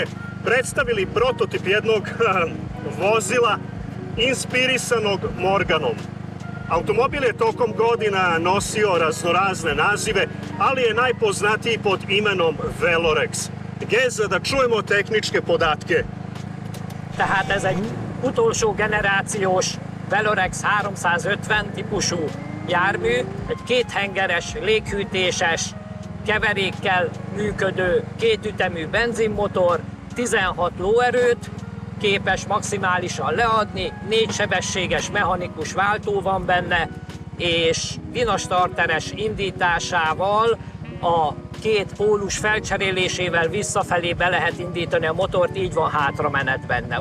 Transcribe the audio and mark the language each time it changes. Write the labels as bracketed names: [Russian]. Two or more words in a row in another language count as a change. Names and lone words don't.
[Serbian] predstavili prototip jednog vozila inspirisanog Morganom. Automobil je tokom godina nosio raznorazne nazive, ali je najpoznatiji pod imenom Velorex. Geza, da čujemo tehničke podatke. [Hungarian] Tehát ez egy utolsó generációs Velorex 350 típusú jármű, egy kéthengeres, léghűtéses, keverékkel működő kétütemű benzinmotor, 16 lóerőt, képes maximálisan leadni, 4 sebességes mechanikus váltó van benne, és vinastarteres indításával a két pólus felcserélésével visszafelé be lehet indítani a motort, így van hátramenet benne.